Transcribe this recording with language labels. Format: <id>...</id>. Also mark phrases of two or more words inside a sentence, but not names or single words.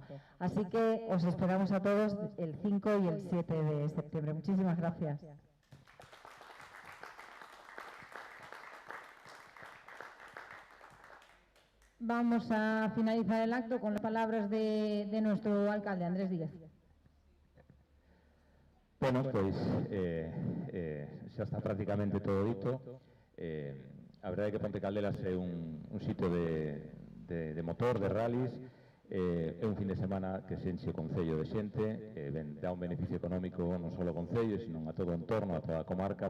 <es>Así que os esperamos a todos el 5 y el 7 de septiembre. Muchísimas gracias. Vamos a finalizar el acto con las palabras de nuestro alcalde, Andrés Díaz.</es> <gl>Bueno, pois xa está prácticamente todo dito. A verdade é que Ponte Caldelas é un sitio de motor, de rallies. É un fin de semana que se enche o Concello de xente, dá un beneficio económico non só ao Concello, sino a todo o entorno, a toda a comarca.</gl>